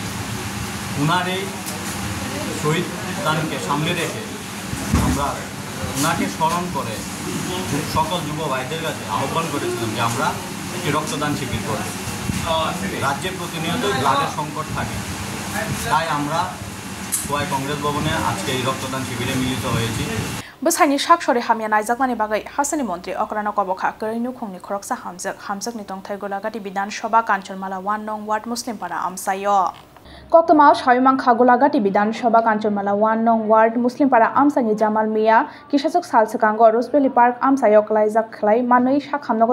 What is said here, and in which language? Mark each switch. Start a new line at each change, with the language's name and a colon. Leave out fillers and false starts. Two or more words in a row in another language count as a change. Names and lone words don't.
Bangla: ওনার এই শহীদ দানকে সামনে রেখে আমরা ওনাকে স্মরণ করে সকল যুব ভাইদের কাছে আহ্বান করেছিলাম যে আমরা একটি রক্তদান শিবির করব। রাজ্যে প্রতিনিয়ত ব্লাডের সংকট থাকে, তাই আমরা খোয়াই কংগ্রেস ভবনে আজকে এই রক্তদান শিবিরে মিলিত হয়েছি।
Kok Borok: Besani Shakshore Hamia Naijakmani Bagai Hasani Montri Okrano Kobokha Kerinu Khongni Khoroksa Hamzak ni Tongthai Golagati Bidan Sabha Kanchanmala 1 Nong Ward Muslim Para Amsayo Koktama Shaimang Khagolagati Bidan Sabha Kanchanmala 1 Nong Ward Muslim Para Amsani Jamal Mia Kishasuk Salsakango Rosebelly Park Amsayo Klaizak Khlai Manui Shak Hamnogo